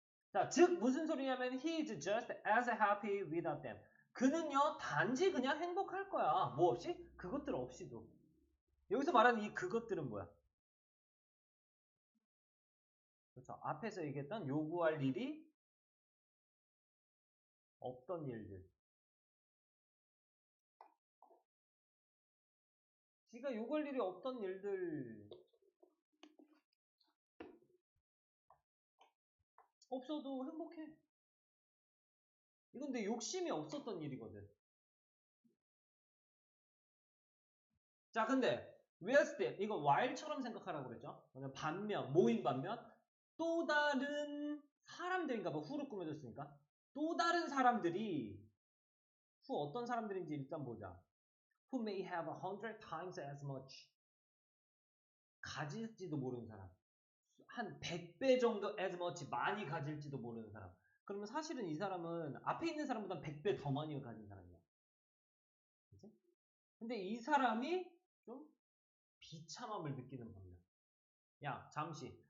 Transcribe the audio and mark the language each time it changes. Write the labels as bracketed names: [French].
[Korean] 자, 즉 무슨 소리냐면 [English] he is just as happy without them. [Korean] 그는요 단지 그냥 행복할 거야. 뭐 없이? 그것들 없이도. 여기서 말하는 이 그것들은 뭐야? 그렇죠. 앞에서 얘기했던 요구할 일이 없던 일들. 지가 요구할 일이 없던 일들 없어도 행복해. 이건 내 욕심이 없었던 일이거든. 자, 근데 [English] whereas then [Korean] 이거 while처럼 생각하라고 그랬죠? 반면, 모임 반면 또 다른 사람들인가 봐. 후로 꾸며졌으니까. 또 다른 사람들이 어떤 사람들인지 일단 보자. [English] Who may have 100 times as much. [Korean] 가질지도 모르는 사람. 한 100배 정도 [English] as much [Korean] 많이 가질지도 모르는 사람. 그러면 사실은 이 사람은 앞에 있는 사람보다 100배 더 많이 가진 사람이야. 그치? 근데 이 사람이 좀 비참함을 느끼는 반면. 야, 잠시.